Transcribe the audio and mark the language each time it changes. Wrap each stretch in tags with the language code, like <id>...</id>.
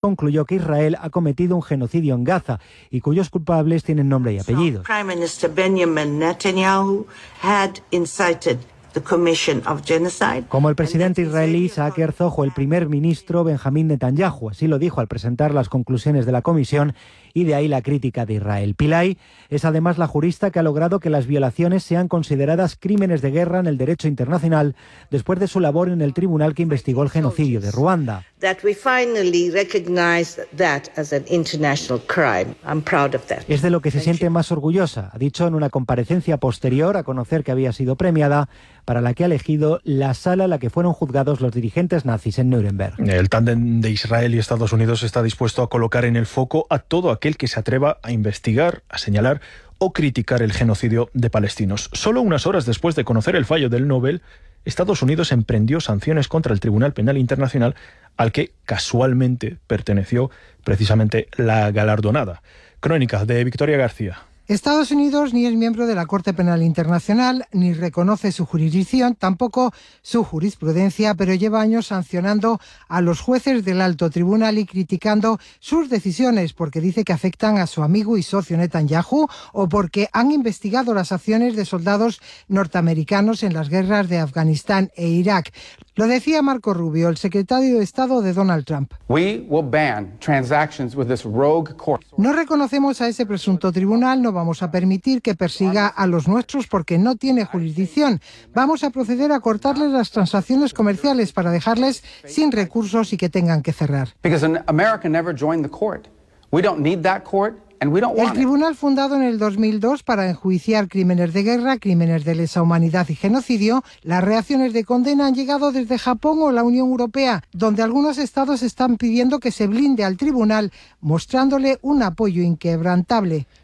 <es>concluyó que Israel ha cometido un genocidio en Gaza y cuyos culpables tienen nombre y apellidos.</es> <en>Prime Minister Benjamin Netanyahu had incited the commission of genocide.</en> <es>Como el presidente israelí Isaac Herzog o el primer ministro Benjamín Netanyahu, así lo dijo al presentar las conclusiones de la comisión, y de ahí la crítica de Israel. Pillay es además la jurista que ha logrado que las violaciones sean consideradas crímenes de guerra en el derecho internacional después de su labor en el tribunal que investigó el genocidio de Ruanda.</es> <en>That we finally recognize that as an international crime. I'm proud of that.</en> <es>Es de lo que se siente más orgullosa, ha dicho en una comparecencia posterior a conocer que había sido premiada, para la que ha elegido la sala a la que fueron juzgados los dirigentes nazis en Núremberg. El tándem de Israel y Estados Unidos está dispuesto a colocar en el foco a todo aquel que se atreva a investigar, a señalar o criticar el genocidio de palestinos. Solo unas horas después de conocer el fallo del Nobel, Estados Unidos emprendió sanciones contra el Tribunal Penal Internacional, al que casualmente perteneció precisamente la galardonada. Crónica de Victoria García. Estados Unidos ni es miembro de la Corte Penal Internacional, ni reconoce su jurisdicción, tampoco su jurisprudencia, pero lleva años sancionando a los jueces del alto tribunal y criticando sus decisiones porque dice que afectan a su amigo y socio Netanyahu o porque han investigado las acciones de soldados norteamericanos en las guerras de Afganistán e Irak. Lo decía Marco Rubio, el secretario de Estado de Donald Trump.</es> <en>We will ban transactions with this rogue court.</en> <es>No reconocemos a ese presunto tribunal, no vamos a permitir que persiga a los nuestros porque no tiene jurisdicción. Vamos a proceder a cortarles las transacciones comerciales para dejarles sin recursos y que tengan que cerrar.</es> <en>Because an American never joined the court. We don't need that court.</en> <es>El tribunal fundado en el 2002 para enjuiciar crímenes de guerra, crímenes de lesa humanidad y genocidio, las reacciones de condena han llegado desde Japón o la Unión Europea, donde algunos estados están pidiendo que se blinde al tribunal, mostrándole un apoyo inquebrantable.</es>